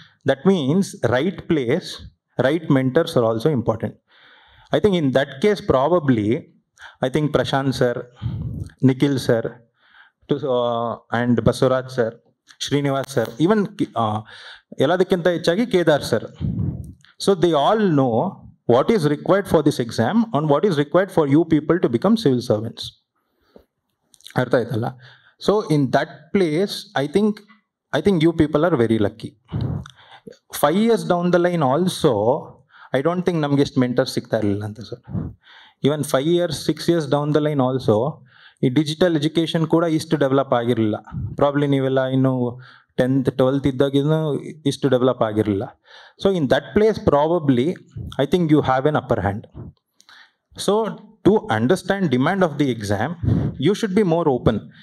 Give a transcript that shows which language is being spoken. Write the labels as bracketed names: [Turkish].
[English] That means right place, right mentors are also important. I think in that case probably I think Prashant sir, Nikhil sir, and Basavaraj sir, Srinivas sir, even [Kannada] ಎಲ್ಲದಕ್ಕಿಂತ ಹೆಚ್ಚಾಗಿ [English] Kedar sir. So they all know what is required for this exam and what is required for you people to become civil servants. [Kannada] ಅರ್ಥ ಆಯ್ತಲ್ಲ? [English] So in that place I think you people are very lucky. 5 years down the line also I don't think [Kannada] ನಮ್ಗೆ ಎಷ್ಟು mentors ಸಿಗ್ತಾ ಇರಲಿಲ್ಲ ಅಂತ sir. Even 5 years 6 years [English] down the line also [Kannada] ಈ digital education ಕೂಡ ಇಷ್ಟು ಡೆವಲಪ್ ಆಗಿರಲಿಲ್ಲ. Probably ನೀವೆಲ್ಲ ಇನ್ನು 10th 12th ಇದ್ದಾಗಿನೂ ಇಷ್ಟು ಡೆವಲಪ್ ಆಗಿರಲಿಲ್ಲ. [English] So in that place probably I think you have an upper hand. So to understand demand of the exam you should be more open.